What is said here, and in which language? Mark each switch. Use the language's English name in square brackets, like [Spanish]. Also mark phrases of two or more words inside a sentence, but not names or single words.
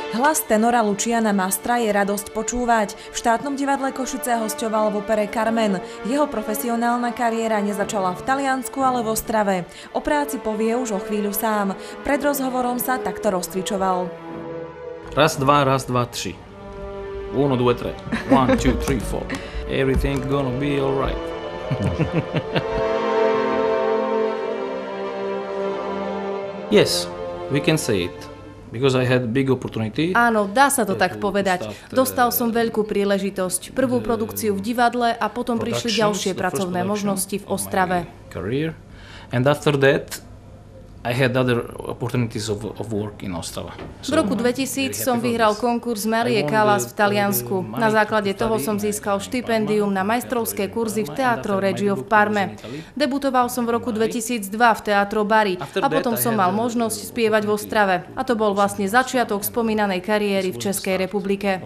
[Slovak] Hlas tenora Luciana Mastra je radosť počúvať. V štátnom divadle Košice hosťoval v opere Carmen. Jeho profesionálna kariéra nezačala v Taliansku, ale v Ostrave. O práci povie už o chvíľu sám. Pred rozhovorom sa takto rozcvičoval. Raz, dva, 3. 1, 2, 3. 1, 2, 3, 4. [English] Everything gonna be alright. Yes, we can say it. Because I had big opportunity. [Slovak] Áno, dá sa to tak povedať. Dostal som veľkú príležitosť. Prvú produkciu v divadle a potom prišli ďalšie pracovné možnosti v Ostrave. [English] And after that I had other opportunities of work in Ostrava. [Slovak] V roku 2000 som vyhral konkurs Marie Callas v Taliansku. Na základe toho som získal štipendium na majstrovské kurzy v Teatro Regio v Parme. Debutoval som v roku 2002 v Teatro Bari a potom som mal možnosť spievať v Ostrave. A to bol vlastne začiatok spomínanej kariéry v Českej republike.